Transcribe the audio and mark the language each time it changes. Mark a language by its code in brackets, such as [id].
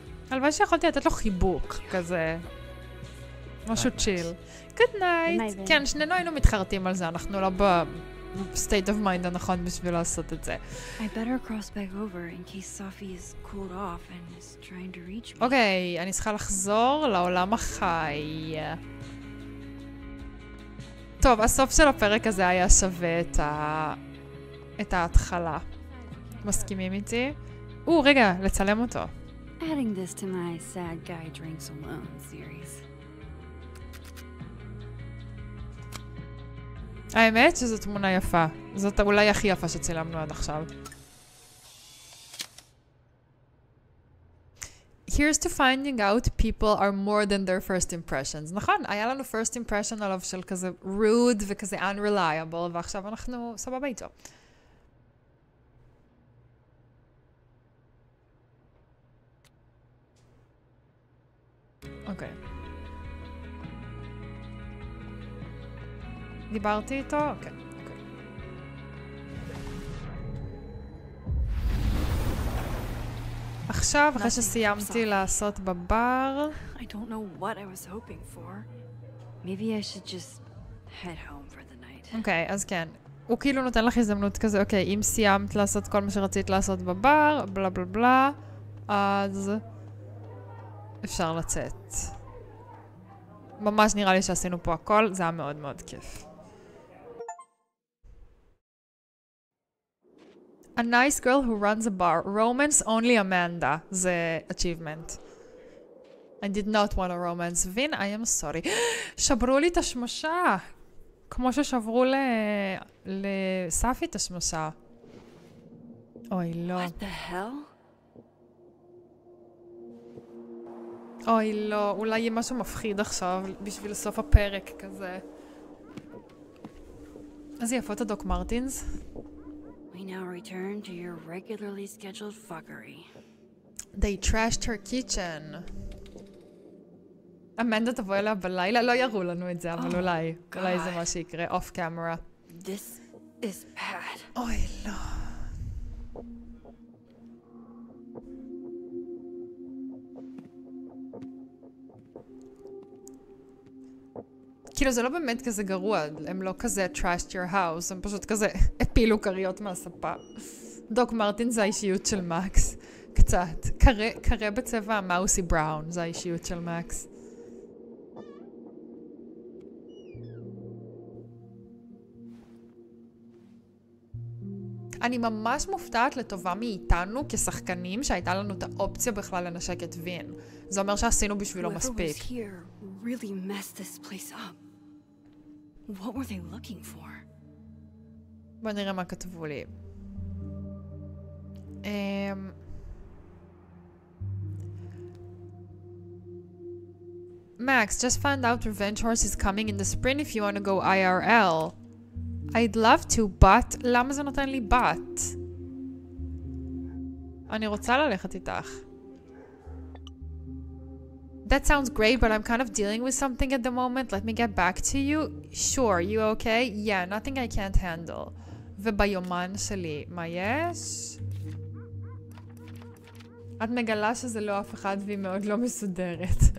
[he] הלוואי שיכולתי לתת לו חיבוק, כזה. משהו צ'יל. [en] Good night. [he] כן, שנינו היינו מתחרטים על זה, אנחנו לא ב- [en] state of mind [he] הנכון בשביל לעשות את זה. [en] I better cross back over in case Safi is cooled off and is trying to reach me. [he] אוקיי, אני צריכה לחזור לעולם החי. טוב, הסוף של הפרק הזה היה שווה את ההתחלה. מסכימים איתי? רגע, לצלם אותו. [en] Adding this to my sad guy drinks alone series. [he] האמת שזו תמונה יפה. זאת אולי הכי יפה שצילמנו עד עכשיו. [en] Here's to finding out people are more than their first impressions. [he] נכון, היה לנו [en] first impression [he] עליו של כזה rude וכזה unreliable, ועכשיו אנחנו סבבה איתו. אוקיי. דיברתי איתו? אוקיי. עכשיו, אחרי שסיימתי לעשות בבר... [en] I don't know what I was hoping for. Maybe I should just head home for the night. [he] אוקיי, אז כן. הוא כאילו נותן לך הזדמנות כזה, אוקיי, אם סיימת לעשות כל מה שרצית לעשות בבר, בלה בלה בלה, אז אפשר לצאת. ממש נראה לי שעשינו פה הכל, זה היה מאוד מאוד כיף. [en] A nice girl who runs a bar. Romance only Amanda. [he] זה achievement. [en] I did not want a romance. Vin, I am sorry. [he] שברו לי את השמשה. כמו ששברו לספי את השמשה. אוי, לא. [en] What the hell? [he] אוי, לא. אולי יהיה משהו מפחיד עכשיו בשביל סוף הפרק כזה. איזה יפות הדוק מרטינס. [en] We now return to your regularly scheduled fuckery. They trashed her kitchen. [he] אמנדה תבוא אליה בלילה, לא יראו לנו את זה, אבל אולי זה מה שיקרה, [en] off camera. This is bad. [he] אוי, לא. כאילו זה לא באמת כזה גרוע, הם לא כזה [en] trashed your house, [he] הם פשוט כזה הפילו קריות מהספה. דוק מרטין זה האישיות של מקס, קצת. קרה בצבע המאוסי בראון, זה האישיות של מקס. אני ממש מופתעת לטובה מאיתנו כשחקנים שהייתה לנו את האופציה בכלל לנשק את וין. זה אומר שעשינו בשבילו מספיק. [en] Really messed this place up. What were they looking for? [he] בוא נראה מה כתבו לי. [en] Max, just found out Revenge Horse is coming in the spring if you want to go IRL. I'd love to, but... [he] למה זה נותן לי but? אני רוצה ללכת איתך. [en] That sounds great, but I'm kind of dealing with something at the moment. Let me get back to you. Sure, you okay? Yeah, nothing I can't handle. [he] וביומן שלי, מה יש? את מגלה שזה לא אף אחד והיא מאוד לא מסודרת.